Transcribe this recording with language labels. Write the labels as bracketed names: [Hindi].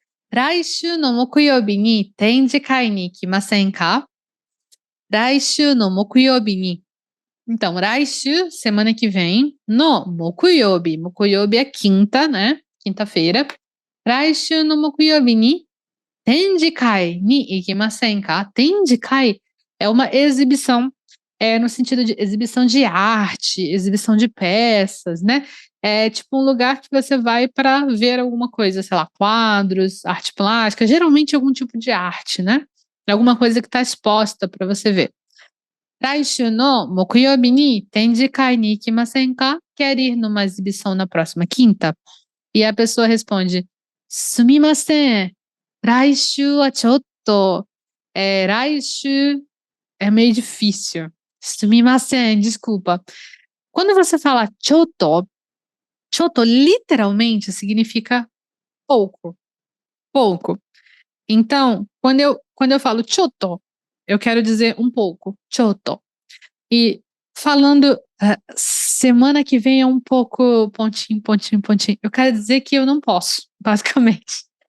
[Japanese] 来週の木曜日に展示会に行きませんか? 来週の木曜日に. [Portuguese] Então, 来週, semana que vem, no mokuyobi. Mokuyobi é quinta, né? Quinta-feira. [Japanese] 来週の木曜日に展示会に行きませんか? [Portuguese] Tenjikai é uma exibição. no sentido de exibição de arte, exibição de peças, né. É tipo um lugar que você vai para ver alguma coisa, sei lá, quadros, arte plástica, geralmente algum tipo de arte, né. Alguma coisa que está exposta para você ver. [Japanese] 来週の木曜日に展示会に行きませんか? [Portuguese] Quer ir numa exibição na próxima quinta? E a pessoa responde: [Japanese] すみません、来週はちょっと, [Portuguese] 来週é meio difícil. [Japanese] すみません, [Portuguese] desculpa. Quando você fala ちょっと literalmente significa pouco, pouco. Então, quando eu falo ちょっと, eu quero dizer um pouco, ちょっと. E falando, semana que vem é um pouco pontinho, pontinho, pontinho, eu quero dizer que eu não posso, basicamente.